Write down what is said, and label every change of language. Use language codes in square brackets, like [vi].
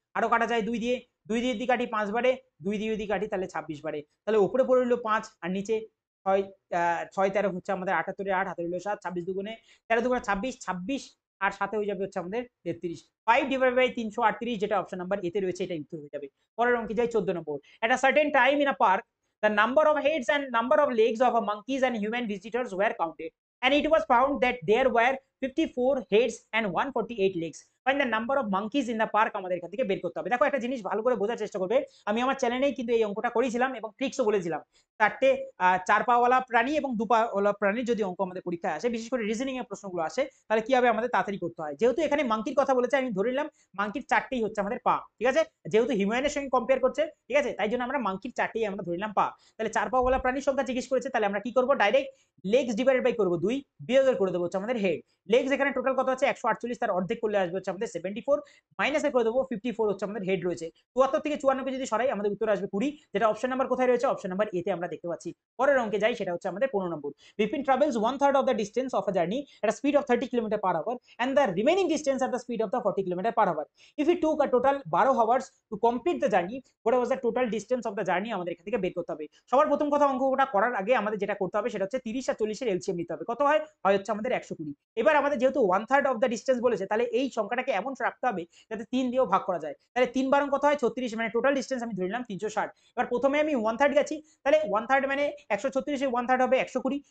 [bn] আরো কাটা যায় 2 দিয়ে, 2 দিয়ে যদি কাটি 5 বারে, 2 দিয়ে যদি কাটি তাহলে 26 বারে। তাহলে উপরে পড়ে রইলো 5, আর নিচে 6, 6 13 হচ্ছে আমাদের 78 8, হাতে রইলো 7, 26 দুগুণে 13 দুগুণে 26, 26 আর সাথে হয়ে যাবে হচ্ছে আমাদের 33। 5 ডিভাইড বাই 338, যেটা অপশন নাম্বার এতে রয়েছে, এটা উত্তর হয়ে যাবে। পরের অঙ্কে যাই, 14 নম্বর। [en] At a certain time in a park, the number of heads and number of legs of a monkeys and human visitors were counted, and it was found that there were 54 heads and 148 legs. Find the number of monkeys in the park. [bn] আমাদের এখান থেকে বের করতে হবে। দেখো, একটা জিনিস ভালো করে বোঝার চেষ্টা করবে। আমি আমার চ্যানেলেই কিন্তু এই অঙ্কটা করেছিলাম এবং ট্রিক্সও বলেছিলাম। 4টে 4 পাওয়ালা প্রাণী এবং 2 পাওয়ালা প্রাণীর যদি অঙ্ক আমাদের পরীক্ষায় আসে, বিশেষ করে রিজনিং এর প্রশ্নগুলো আসে, তাহলে কি হবে? আমাদের তাড়াতাড়ি করতে হয়। যেহেতু এখানে মাঙ্কির কথা বলেছে, আমি ধরে নিলাম মাঙ্কির 4টেই হচ্ছে আমাদের পা, ঠিক আছে। যেহেতু হিউম্যানের সঙ্গে কম্পেয়ার করছে, ঠিক আছে, তাই জন্য আমরা মাঙ্কির 4টেই আমরা ধরে নিলাম পা। তাহলে 4 পাওয়ালা প্রাণীর সংখ্যা জিজ্ঞেস করেছে, তাহলে আমরা কি করব? ডাইরেক্ট লেগস ডিভাইডেড বাই করব 2, বিয়োগের করে দেবো হচ্ছে আমাদের হেড। লেগস এখানে টোটাল কত আছে? 148, তার অর্ধেক করলে আসবে হচ্ছে আমাদের 74, মাইনাসে করে দেবো 54 হচ্ছে আমাদের হেড রয়েছে। 74 থেকে 54 কে যদি সরাই, আমাদের উত্তর আসবে 20, যেটা অপশন নাম্বার কোথায় রয়েছে? অপশন নাম্বার এতে আমরা দেখতে পাচ্ছি। পরের অঙ্কে যাই, সেটা হচ্ছে আমাদের 15 নম্বর। [en] Vipin travels 1/3 of the distance of a journey at a speed of 30 km/h, and the remaining distance at the speed of the 40 km/h. If he took a total 12 hours to complete the journey, what was the total distance of the journey? [bn] আমাদের এখান থেকে বের করতে হবে। সবার প্রথম কথা, অঙ্কটা করার আগে আমাদের যেটা করতে হবে সেটা হচ্ছে 30 আর 40 এর এলসিএম নিতে হবে। কত হয়? হয় হচ্ছে আমাদের 120। এবার আমাদের যেহেতু 1/3 অফ দ্য ডিস্টেন্স বলেছে, তাহলে এই সংখ্যাটাকে এমন রাখতে হবে যাতে 3 দিয়েও ভাগ করা যায়। তাহলে 3 বারং কত হয়? 36, মানে টোটাল ডিস্টেন্স আমি ধরে নিলাম 360। এবার প্রথমে আমি 1/3 গেছি, তাহলে 1/3 মানে 136 এর 1/3 হবে 120।